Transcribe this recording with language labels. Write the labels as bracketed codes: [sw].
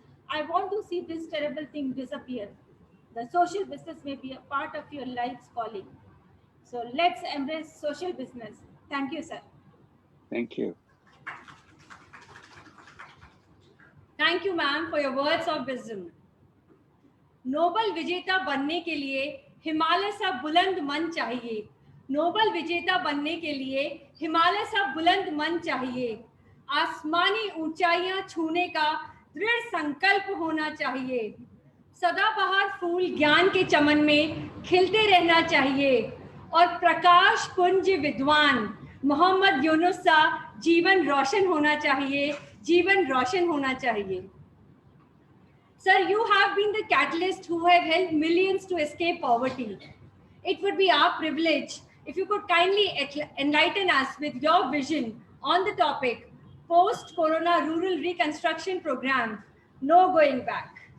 [en] I want to see this terrible thing disappear. The social business may be a part of your life's calling. So let's embrace social business." Thank you, sir. Thank you. Thank you, ma'am, for your words of wisdom. [hi] Nobel विजेता बनने के लिए हिमालय सा बुलंद मन चाहिए. Nobel विजेता बनने के लिए हिमालय सा बुलंद मन चाहिए. आसमानी ऊंचाइयां छूने का दृढ़ संकल्प होना चाहिए. सदाबहार फूल ज्ञान के चमन में खिलते रहना चाहिए. और प्रकाश पुंज विद्वान मोहम्मद यूनुस सा जीवन रोशन होना चाहिए. जीवन रोशन होना चाहिए. [en] Sir, you have been the catalyst who have helped millions to escape poverty. It would be our privilege if you could kindly enlighten us with your vision on the topic Post-Corona Rural Reconstruction Program, No Going Back.